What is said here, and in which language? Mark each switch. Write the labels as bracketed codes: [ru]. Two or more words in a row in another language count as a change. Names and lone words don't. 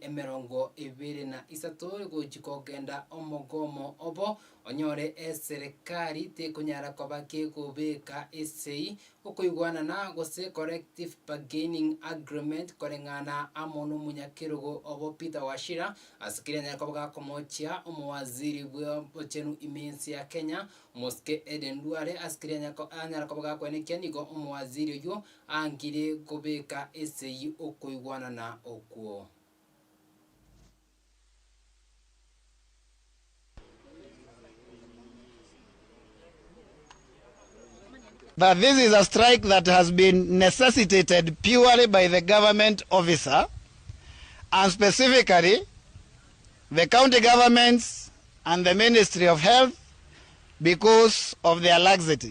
[guz] emerongo ebere na isato ego chikogenda omogomo obo onyore serikali te kunyara ko bake kubeka esei ukoigwana na gose [en] collective bargaining agreement [guz] korengana amono munyakirugo obo Peter Washira asikiranya ko bagakomochia umuwaziri bw'ochenu imensi ya Kenya Moske Eden Duare askiranya ko anyara ko bagakwenekia nigo umuwaziri yo angire kubeka esei ukoigwana na okuo. [en] That this is a strike that has been necessitated purely by the government officer, and specifically the county governments and the Ministry of Health, because of their laxity.